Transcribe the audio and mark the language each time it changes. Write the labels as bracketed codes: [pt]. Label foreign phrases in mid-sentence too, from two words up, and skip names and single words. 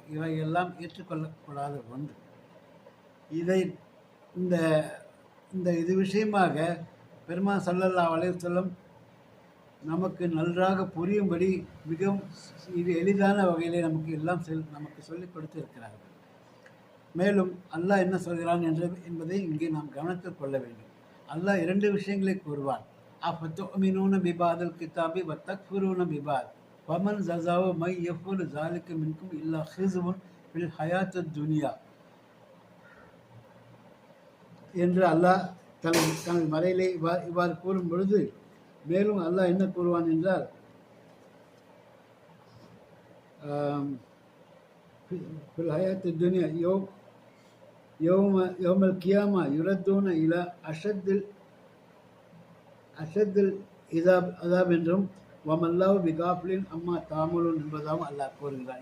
[ta] இவையெல்லாம் ஏற்றுக்கொள்ளக்கூடாத ஒன்று. இது விஷயமாக பெருமான் ஸல்லல்லாஹு அலைஹி வஸல்லம் நமக்கு நன்றாக புரியும்படி மிகவும் எளிதான வகையிலே நமக்கு சொல்லிக் கொடுத்திருக்கிறார்கள். மேலும் அல்லாஹ் என்ன சொல்கிறான் என்பதை இங்கே நாம் கவனத்தில் கொள்ள வேண்டும். அல்லாஹ் 2 விஷயங்களை கூறுவான். [ar] أفتؤمنون ببعض الكتاب وتكفرون ببعض ومن جزاء من يفعل ذلك منكم إلا خزي في الحياة الدنيا [ta] என்று அல்லாஹ் தனது மறையிலே இவ்வாறு கூறும் பொழுது, மேலும் அல்லாஹ் என்ன கூறுவான் என்றால், [ar] الدنيا يوم القيامة يردون إلى أشد العذاب [ta] என்றும் [ar] وما الله بغافل عما تعملون [ta] என்பதாகவும் அல்லாஹ் கூறுகிறார்.